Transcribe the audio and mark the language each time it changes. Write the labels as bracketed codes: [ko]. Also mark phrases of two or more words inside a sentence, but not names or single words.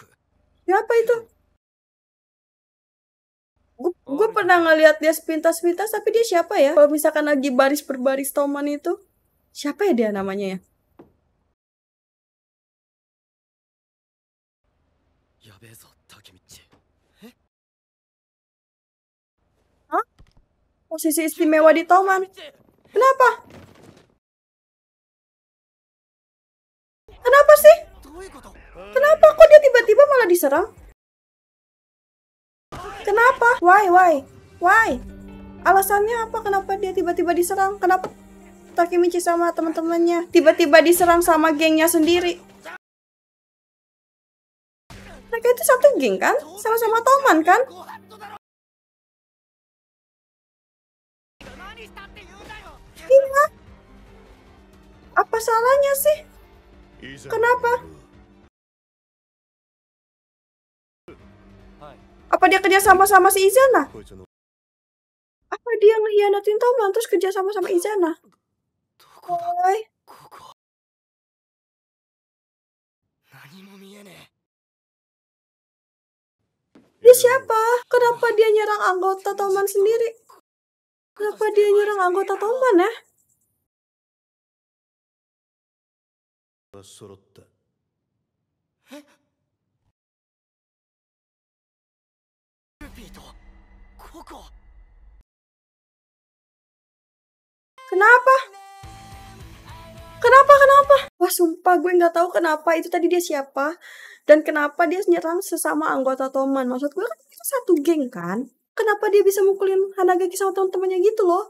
[id] Siapa itu? Gue pernah ngeliat dia sepintas-pintas, tapi dia siapa ya? Kalau misalkan lagi baris per baris Toman itu, siapa ya dia namanya ya? [ja] やべえぞタケミッチ。 [id] Posisi istimewa di Toman. Kenapa? Kenapa sih? [ja] どういうこと？ [id] Kenapa kok dia tiba-tiba malah diserang? Kenapa? Why? Alasannya apa? Kenapa dia tiba-tiba diserang? Kenapa Takemichi sama teman-temannya tiba-tiba diserang sama gengnya sendiri? Mereka itu satu geng kan? Sama-sama Toman kan? Iya. Apa salahnya sih? Kenapa? Apa dia kerja sama si Izana? Apa dia ngehianatin Toman terus kerja sama Izana? [ja] どこだ？ [en] Why? [ja] ここ。何も見えね [id] Dia siapa? Kenapa dia nyerang anggota Toman sendiri? Kenapa dia nyerang anggota Toman ya? [ja] 揃った。え。ルピーとココ。 [id] Kenapa? Kenapa? Wah sumpah gue nggak tahu kenapa itu tadi dia siapa dan kenapa dia nyerang sesama anggota Toman. Maksud gue kan itu satu geng kan? Kenapa dia bisa mukulin Hanagaki sama teman-temannya gitu loh?